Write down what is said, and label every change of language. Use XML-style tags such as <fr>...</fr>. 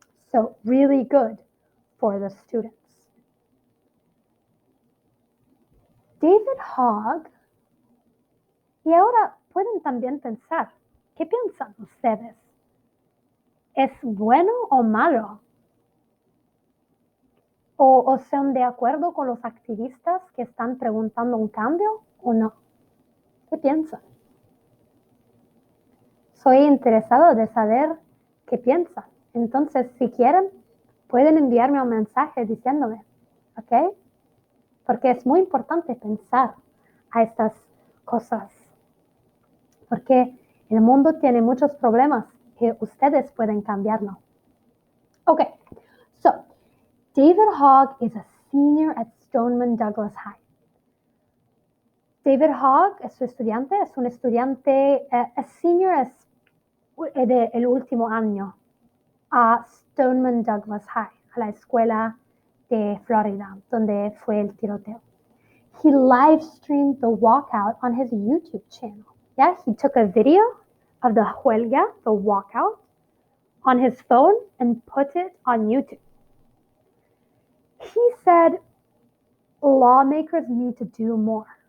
<en>So really good for the students.</en> <es>David Hogg, y ahora pueden también pensar, ¿qué piensan ustedes? ¿Es bueno o malo? ¿O son de acuerdo con los activistas que están preguntando un cambio o no? ¿Qué piensan? Soy interesado de saber qué piensan. Entonces, si quieren, pueden enviarme un mensaje diciéndome, ¿ok? Porque es muy importante pensar a estas cosas. Porque el mundo tiene muchos problemas que ustedes pueden cambiarlo.</es> <en>Okay, so David Hogg is a senior at Stoneman Douglas High.</en> <es>David Hogg es su estudiante, es un estudiante, senior es del último año a Stoneman Douglas High, a la escuela de Florida, donde fue el tiroteo.</es> <en>He live streamed the walkout on his YouTube channel. Yeah, he took a video of the huelga, the walkout, on his phone and put it on YouTube. He said lawmakers need to do more.</en>